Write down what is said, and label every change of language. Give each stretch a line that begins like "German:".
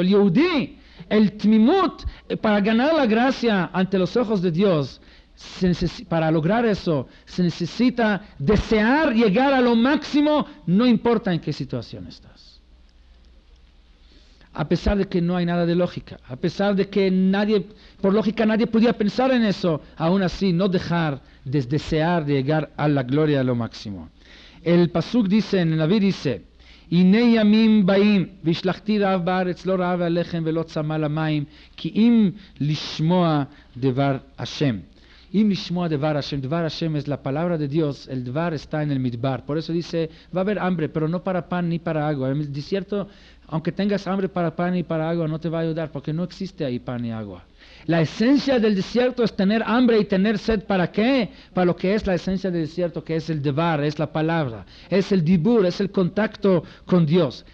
Spanish: El Yehudí, el tmimut, para ganar la gracia ante los ojos de Dios, para lograr eso, se necesita desear llegar a lo máximo, no importa en qué situación estás. A pesar de que no hay nada de lógica, a pesar de que por lógica nadie podía pensar en eso, aún así no dejar de desear de llegar a la gloria a lo máximo. El pasuk dice, en el Naví dice,
Hebrew: הנה ימים באים, והשלכתי רעב בארץ, לא רעב הלחם ולא צמא למים, כי אם לשמוע דבר השם. Im lishmoa devar Hashem.
Spanish: Devar Hashem es la palabra de Dios. El devar está en el midbar. Por eso dice, va a haber hambre, pero no para pan ni para agua. En el desierto, aunque tengas hambre para pan y para agua, no te va a ayudar, porque no existe ahí pan y agua. La esencia del desierto es tener hambre y tener sed. ¿Para qué? Para lo que es la esencia del desierto, que es el devar, es la palabra, es el dibur, es el contacto con Dios.